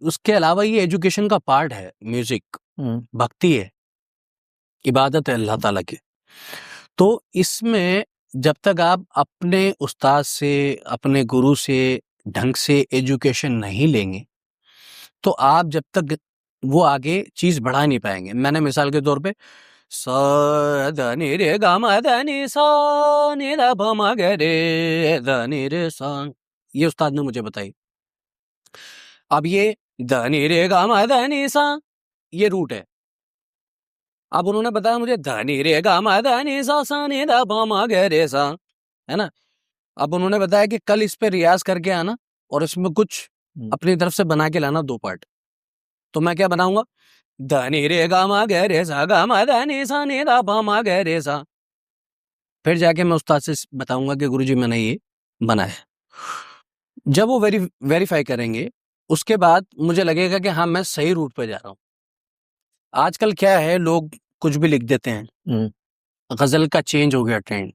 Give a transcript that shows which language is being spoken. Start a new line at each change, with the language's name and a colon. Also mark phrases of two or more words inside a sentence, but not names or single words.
Hindi: उसके अलावा ये एजुकेशन का पार्ट है। म्यूजिक भक्ति है, इबादत है अल्लाह ताला की। तो इसमें जब तक आप अपने उस्ताद से, अपने गुरु से ढंग से एजुकेशन नहीं लेंगे, तो आप जब तक वो आगे चीज बढ़ा नहीं पाएंगे। मैंने मिसाल के तौर पे स ध नि रे ग म ध नि सा नि ध प म ग रे ध नि रे सा, ये उस्ताद ने मुझे बताई। अब ये ध नि रे ग म ध नि सा, ये रूट है। अब उन्होंने बताया मुझे ध नि रे ग म ध नि सा सा नि ध प म ग रे सा, है ना। अब उन्होंने बताया कि कल इस पे रियाज करके आना और इसमें कुछ अपनी तरफ से बना के लाना, 2 पार्ट। तो मैं क्या बनाऊंगा, ध नि रे ग म ग रे सा ग म ध नि सा नि ध प म ग रे सा। फिर जाके मैं उस्ताद से बताऊंगा कि गुरुजी मैंने ये बनाया। जब वो वेरीफाई करेंगे, उसके बाद मुझे लगेगा कि हाँ मैं सही रूट पे जा रहा हूँ। आजकल क्या है, लोग कुछ भी लिख देते हैं। गजल का चेंज हो गया ट्रेंड।